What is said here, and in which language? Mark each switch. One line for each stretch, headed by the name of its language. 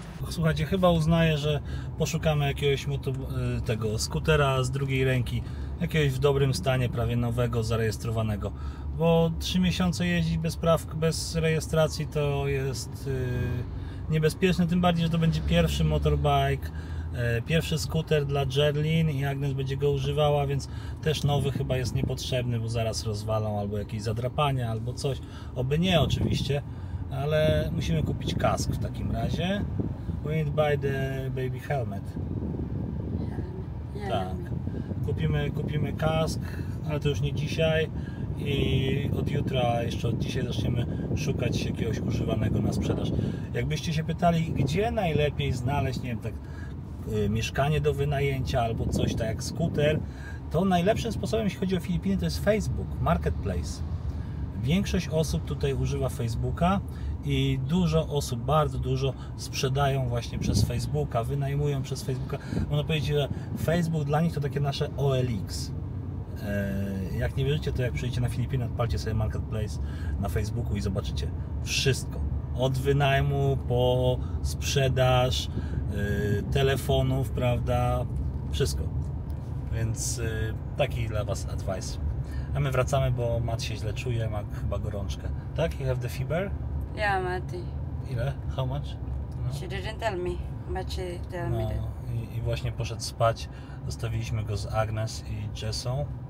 Polish: Słuchajcie, chyba uznaję, że poszukamy jakiegoś tego skutera z drugiej ręki, jakiegoś w dobrym stanie, prawie nowego, zarejestrowanego, bo 3 miesiące jeździć bez praw, bez rejestracji to jest niebezpieczne, tym bardziej, że to będzie pierwszy motorbike, pierwszy skuter dla Jerlin i Agnes będzie go używała, więc też nowy chyba jest niepotrzebny, bo zaraz rozwalą albo jakieś zadrapania, albo coś, oby nie oczywiście, ale musimy kupić kask w takim razie.
English: We need to buy the baby helmet. Yeah.
Polish: Tak. Kupimy kask, ale to już nie dzisiaj i od jutra, jeszcze od dzisiaj zaczniemy szukać jakiegoś używanego na sprzedaż. Jakbyście się pytali, gdzie najlepiej znaleźć, nie wiem, tak mieszkanie do wynajęcia albo coś tak jak skuter, to najlepszym sposobem, jeśli chodzi o Filipiny, to jest Facebook, Marketplace. Większość osób tutaj używa Facebooka i dużo osób, bardzo dużo sprzedają właśnie przez Facebooka, wynajmują przez Facebooka. Można powiedzieć, że Facebook dla nich to takie nasze OLX. Jak nie wierzycie, to jak przyjdziecie na Filipiny, odpalcie sobie Marketplace na Facebooku i zobaczycie wszystko. Od wynajmu po sprzedaż telefonów, prawda? Wszystko. Więc taki dla Was advice. A my wracamy, bo Matt się źle czuje, ma chyba gorączkę. Tak?
English: You have the fever? Yeah, Mati.
Polish: Ile?
English: How much? No. She didn't tell me, but she tell me that.
Polish: I właśnie poszedł spać. Zostawiliśmy go z Agnes i Jessą.